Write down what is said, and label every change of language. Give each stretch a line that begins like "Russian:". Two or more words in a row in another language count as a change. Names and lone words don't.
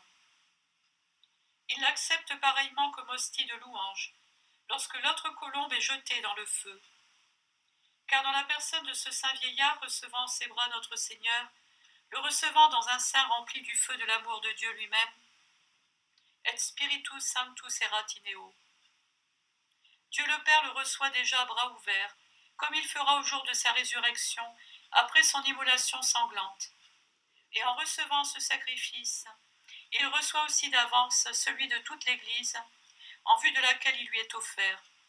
French: Il l'accepte pareillement comme hostie de louange, lorsque l'autre colombe est jetée dans le feu. Car dans la personne de ce saint vieillard recevant en ses bras notre Seigneur, le recevant dans un sein rempli du feu de l'amour de Dieu lui-même,
Latin: et spiritus sanctus erat in eo.
French: Dieu le Père le reçoit déjà à bras ouverts, comme il fera au jour de sa résurrection, après son immolation sanglante. Et en recevant ce sacrifice, il reçoit aussi d'avance celui de toute l'Église, en vue de laquelle il lui est offert.